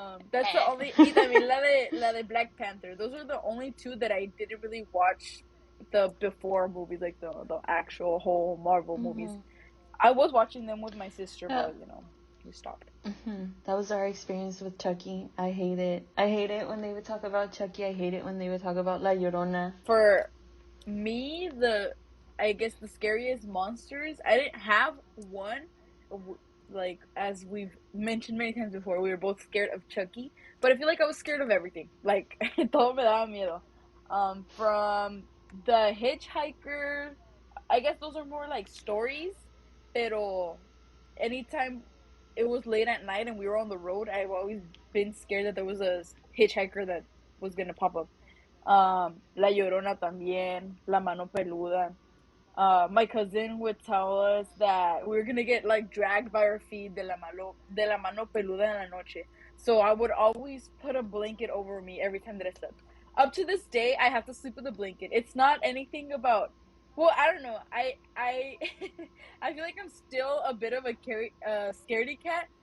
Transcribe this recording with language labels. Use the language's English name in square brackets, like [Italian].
[English] That's the only, [Spanish] y también la de [English] Black Panther. Those are the only two that I didn't really watch the before movies, like the actual whole Marvel movies. I was watching them with my sister, but, you know, we stopped. That was our experience with Chucky. I hate it. I hate it when they would talk about Chucky. I hate it when they would talk about La Llorona. For me, I guess the scariest monsters, I didn't have one. Like, as we've mentioned many times before, we were both scared of Chucky. But I feel like I was scared of everything. Like, [Spanish] todo me daba miedo. [English] From the Hitchhiker, I guess those are more like stories. [Spanish] Pero [English] anytime it was late at night and we were on the road, I've always been scared that there was a hitchhiker that was going to pop up. [Spanish] La Llorona también, La Mano Peluda. [English] My cousin would tell us that we were gonna get like dragged by our feet [Spanish] de la mano peluda en la noche. [English] So I would always put a blanket over me every time that I slept. Up to this day, I have to sleep with a blanket. It's not anything about. Well, I don't know. I I feel like I'm still a bit of a scaredy cat.